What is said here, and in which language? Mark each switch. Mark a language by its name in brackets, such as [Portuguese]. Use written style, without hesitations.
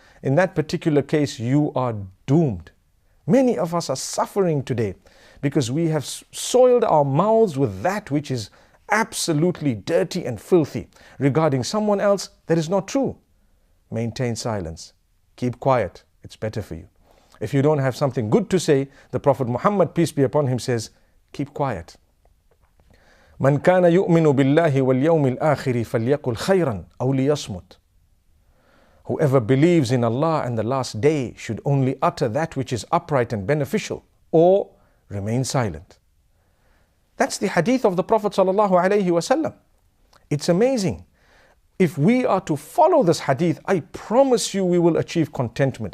[English] In that particular case, you are doomed. Many of us are suffering today because we have soiled our mouths with that which is absolutely dirty and filthy regarding someone else that is not true. Maintain silence. Keep quiet. It's better for you. If you don't have something good to say, the Prophet Muhammad, peace be upon him, says, keep quiet. [Arabic] من كان يؤمن بالله واليوم الآخر فليقل خيرا أو ليصمت. [English] Whoever believes in Allah and the last day should only utter that which is upright and beneficial, or remain silent. That's the hadith of the Prophet sallallahu alaihi wasallam. It's amazing. If we are to follow this hadith, I promise you we will achieve contentment.